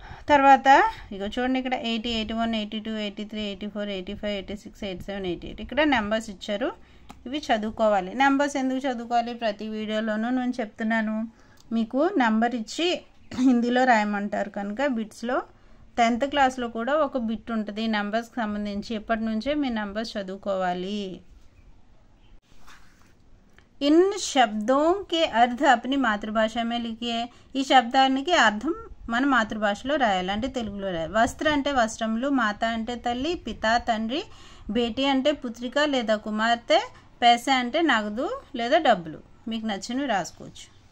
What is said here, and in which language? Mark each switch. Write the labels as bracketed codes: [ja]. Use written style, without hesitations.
[te] తర్వాత ఇగో చూడండి, ఇక్కడ 80, 81, 82, 83, 84, 85, 86, 87, 88 ఇక్కడ నెంబర్స్ ఇచ్చారు. ఇవి చదువుకోవాలి. నెంబర్స్ ఎందుకు చదువుకోవాలి? ప్రతి వీడియోలోనూ నేను చెప్తున్నాను, మీకు నెంబర్ ఇచ్చి హిందీలో రాయమంటారు కనుక బిట్స్లో 10th క్లాస్లో కూడా ఒక బిట్ ఉంటుంది నెంబర్స్కి సంబంధించి. ఇప్పటి నుంచే మీ నెంబర్స్ చదువుకోవాలి. [hi] इन शब्दों के अर्थ अपनी मातृभाषा में लिखिए. [te] ఈ శబ్దానికి అర్థం మన మాతృభాషలో రాయాలి, అంటే తెలుగులో రాయాలి. వస్త్ర అంటే వస్త్రములు, మాత అంటే తల్లి, పిత తండ్రి, బేటీ అంటే పుత్రిక లేదా కుమార్తె, పైసా అంటే నగదు లేదా డబ్బులు. మీకు నచ్చినవి రాసుకోవచ్చు.